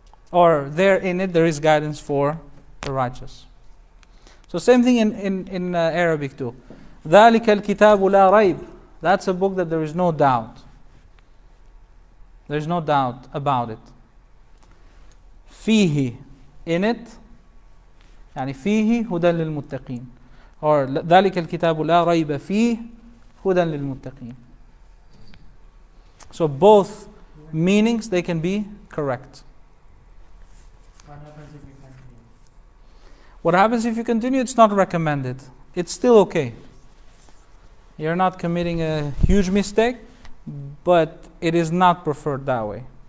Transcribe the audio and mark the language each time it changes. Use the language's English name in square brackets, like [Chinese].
[English] Or there in it, there is guidance for the righteous. So same thing in Arabic too. [Arabic] ذَلِكَ الْكِتَابُ لَا رَيْبٍ. [English] That's a book that there is no doubt. There is no doubt about it. [Arabic] فيه, [English] in it, [Arabic] يعني فيه هدى للمتقين. Or ذلك الكتاب لا ريب فيه هدى للمتقين. [English] So both meanings, they can be correct. What happens if you continue? What happens if you continue? It's not recommended. It's still okay. You're not committing a huge mistake, but it is not preferred that way.